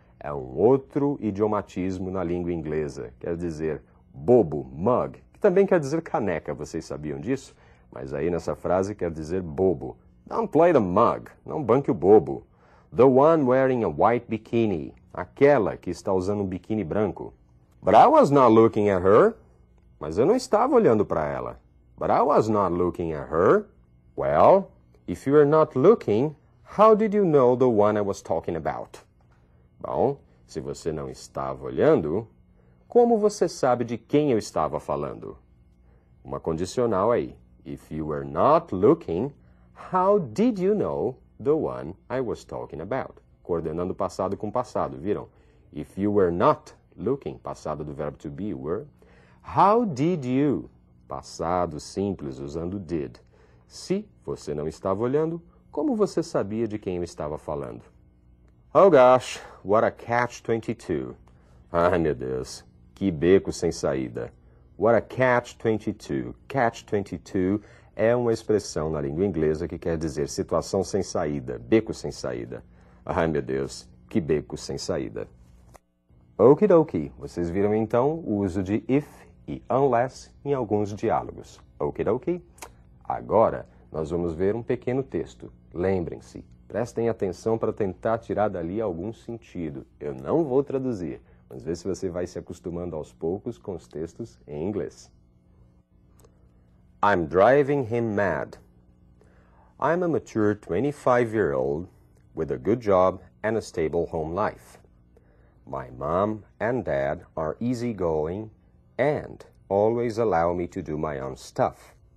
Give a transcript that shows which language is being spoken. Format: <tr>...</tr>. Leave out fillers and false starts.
<pt>É um outro idiomatismo na língua inglesa. Quer dizer bobo, mug, que também quer dizer caneca. Vocês sabiam disso? Mas aí nessa frase quer dizer bobo.</pt> <en>Don't play the mug.</en> <pt>Não banque o bobo.</pt> <en>The one wearing a white bikini.</en> <pt>Aquela que está usando um biquíni branco.</pt> <en>But I was not looking at her.</en> <pt>Mas eu não estava olhando para ela.</pt> <en>But I was not looking at her. Well, if you were not looking, how did you know the one I was talking about?</en> <pt>Bom, se você não estava olhando, como você sabe de quem eu estava falando? Uma condicional aí.</pt> <en>If you were not looking, how did you know the one I was talking about?</en> <pt>Coordenando passado com passado, viram?</pt> <en>If you were not looking,</en> <pt>passado do verbo to be, were.</pt> <en>How did you?</en> <pt>Passado simples, usando did. Se você não estava olhando, como você sabia de quem eu estava falando?</pt> <en>Oh gosh, what a catch-22.</en> <pt>Ai, meu Deus, que beco sem saída.</pt> <en>What a catch-22.</en> <pt>Catch-22 é uma expressão na língua inglesa que quer dizer situação sem saída, beco sem saída. Ai, meu Deus, que beco sem saída. Okidoki, vocês viram então o uso de if e unless em alguns diálogos. Okidoki? Agora nós vamos ver um pequeno texto. Lembrem-se, prestem atenção para tentar tirar dali algum sentido. Eu não vou traduzir, mas vê se você vai se acostumando aos poucos com os textos em inglês.</pt> <en>I'm driving him mad. I'm a mature 25-year-old with a good job and a stable home life. My mom and dad are easygoing and always allow me to do my own stuff.</en>